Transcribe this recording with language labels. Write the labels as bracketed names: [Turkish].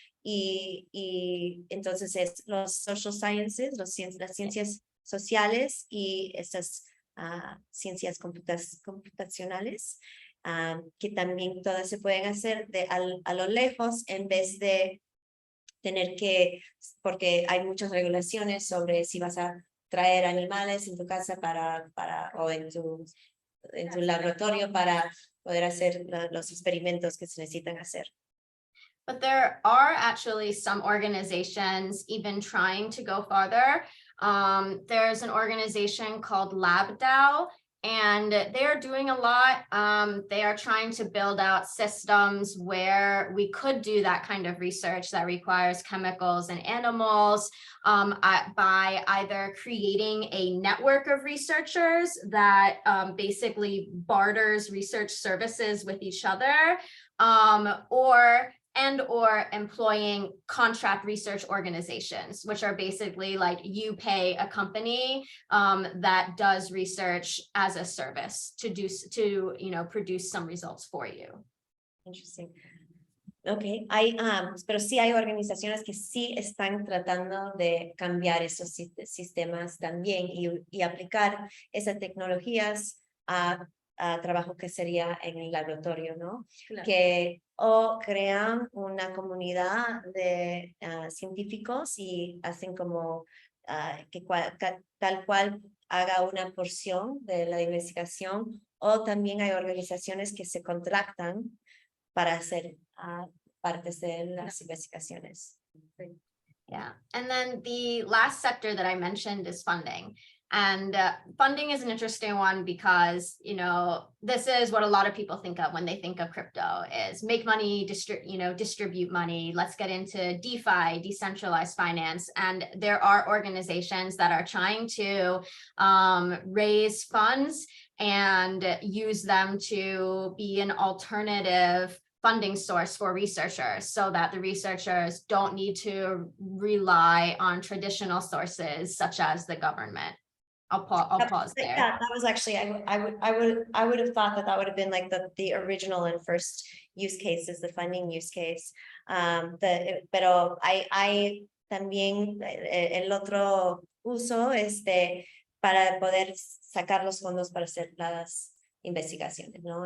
[Spanish] Y entonces es los [English] social sciences, [Spanish] las ciencias sociales y estas ciencias computacionales, que también todas se pueden hacer a lo lejos en vez de tener que, porque hay muchas regulaciones sobre si vas a traer animales en tu casa o en tu laboratorio para poder hacer los experimentos que se necesitan hacer. [English] But there are actually some organizations even trying to go farther. There's an organization called LabDAO, and they are doing a lot. They are trying to build out systems where we could do that kind of research that requires chemicals and animals by either creating a network of researchers that basically barters research services with each other, or employing contract research organizations, which are basically like you pay a company that does research as a service to produce some results for you. Interesting. [Spanish] Okay, pero sí hay organizaciones que sí están tratando de cambiar esos sistemas también y aplicar esas tecnologías a trabajo que sería en el laboratorio, ¿no? Claro. Que o crean una comunidad de científicos y hacen como que tal cual haga una porción de la investigación, o también hay organizaciones que se contratan para hacer partes de las investigaciones. [English] Yeah, and then the last sector that I mentioned is funding. And funding is an interesting one because, this is what a lot of people think of when they think of crypto is make money, distribute money. Let's get into DeFi, decentralized finance. And there are organizations that are trying to raise funds and use them to be an alternative funding source for researchers so that the researchers don't need to rely on traditional sources such as the government. I'll pause there. Yeah, that was actually, I would have thought that would have been like the original and first use cases, the funding use case. [Spanish] Pero hay también el otro uso para poder sacar los fondos para hacer las investigaciones, ¿no?